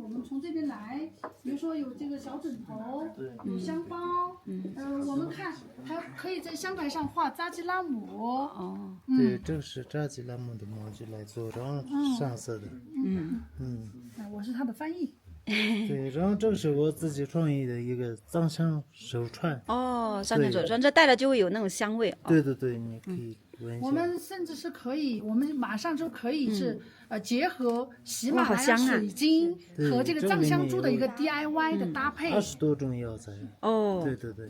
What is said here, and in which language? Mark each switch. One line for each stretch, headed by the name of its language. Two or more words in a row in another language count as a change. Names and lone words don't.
Chinese: 我們從這邊來，比如說有這個小枕頭，有香包，我們看還可以在香台上畫扎基拉姆。对，这是扎基拉姆的模具来做，然后上色的。我是他的翻译。对，然后这是我自己創意的一個藏香手串。藏香手串，這戴了就會有那種香味。對，你可以聞一下。我們甚至是可以，我們馬上就可以是結合喜馬拉雅水晶和這個藏香珠的一個 DIY 的搭配。 20多種藥材。對，